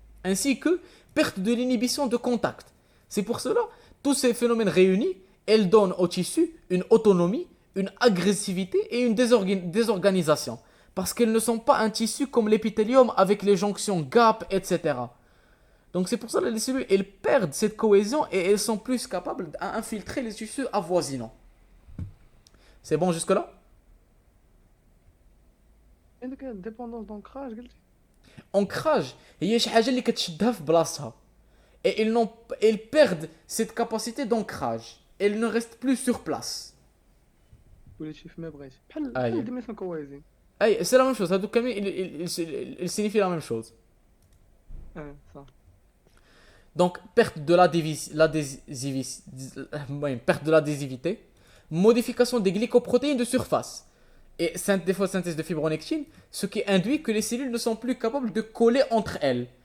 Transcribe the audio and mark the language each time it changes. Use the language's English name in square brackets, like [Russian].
[French] Ainsi que perte de l'inhibition de contact. C'est pour cela, tous ces phénomènes réunis, elles donnent au tissu une autonomie, une agressivité et une désorganisation. Parce qu'elles ne sont pas un tissu comme l'épithélium avec les jonctions GAP, etc. Donc c'est pour ça que les cellules, elles perdent cette cohésion et elles sont plus capables d'infiltrer les tissus avoisinants. C'est bon jusque-là? [Arabic] عندك ديبوندونس دونكراج قلتي Ancrage, هي شي حاجة اللي كتشدها في بلاصتها. [French] Et elles perdent cette capacité d'ancrage. Elles ne restent plus sur place. [Arabic] وليت شي فما بغيتي بحال أيوة. بحال ديميسيون كويزين [French] C'est la même chose. [Arabic] هادو كاملين [French] ils signifient la même chose. [Arabic] صح [French] Donc, perte de l'adhésivité, modification des glycoprotéines de surface et défaut de synthèse de fibronectine, ce qui induit que les cellules ne sont plus capables de coller entre elles.